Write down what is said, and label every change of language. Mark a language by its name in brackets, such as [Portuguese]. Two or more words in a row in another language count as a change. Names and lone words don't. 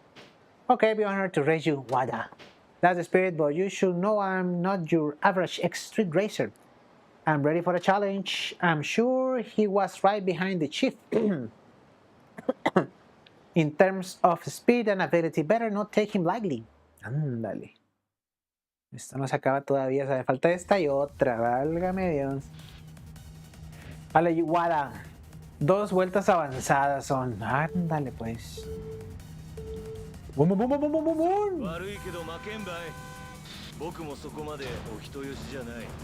[English] Okay, be honored to race you, Wada. That's the spirit, but you should know I'm not your average street racer. I'm ready for a challenge. I'm sure he was right behind the chief. In terms of speed and ability, better not take him lightly. [Spanish] Ándale. Esto no se acaba todavía, o sea, falta esta y otra, válgame Dios. Vale, Wada. 2 vueltas avanzadas son. Ándale, pues. ¡Bum, bum, bum, bum, bum, bum, bum! [Japanese] 悪いけど負けんばい。僕もそこまでお人よしじゃない。